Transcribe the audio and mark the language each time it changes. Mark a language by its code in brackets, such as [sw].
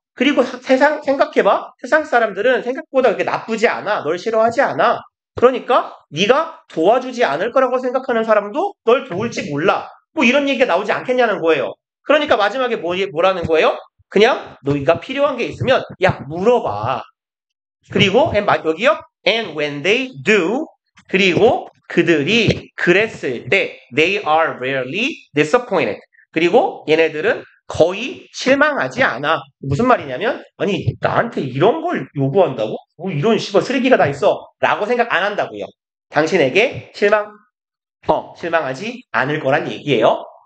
[ko] 그리고 생각해봐. 세상 사람들은 생각보다 그렇게 나쁘지 않아. 널 싫어하지 않아. 그러니까 네가 도와주지 않을 거라고 생각하는 사람도 널 도울지 몰라. 뭐 이런 얘기가 나오지 않겠냐는 거예요. 그러니까 마지막에 뭐라는 거예요? 그냥 너희가 필요한 게 있으면 야 물어봐. 그리고 여기요. [en] And when they do, [ko] 그리고 그들이 그랬을 때 [en] they are rarely disappointed. [ko] 그리고 얘네들은 거의 실망하지 않아. 무슨 말이냐면 아니 나한테 이런 걸 요구한다고? 뭐 이런 씨발 쓰레기가 다 있어. 라고 생각 안 한다고요. 당신에게 실망하지 않을 거란 얘기예요.